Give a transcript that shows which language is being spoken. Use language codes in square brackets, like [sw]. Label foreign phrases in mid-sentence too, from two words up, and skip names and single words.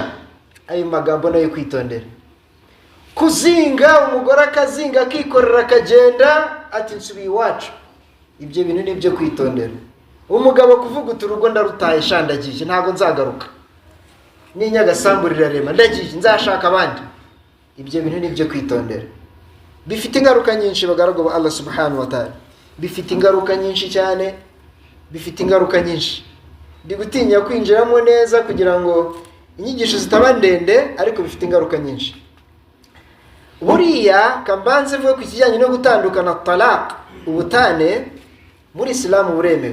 [rw] Ayo magambo nayo kwitondera. Kuzinga, umugore akazinga akikorera akagenda ati nsubiye iwacu, ibyo bintu nibyo kwitondera. Umugabo kuvuga uturugo ndarutaye shandagije ntago nzagaruka, ninyagasamburira rema ndagije nzashaka abandi, ibyo bintu nibyo kwitondera. Bifite ingaruka nyinshi bagarago [ar] الله سبحانه وتعالى, [rw] bifite ingaruka nyinshi cyane, bifite ingaruka nyinshi. Ndi gutinya kwinjiramo neza kugira ngo inyigisho zitaba ndende, ariko bifite ingaruka nyinshi. Buriya kambanze vuga ku kijyanye no gutandukana, talaq, ubutane muri Islam buremewe.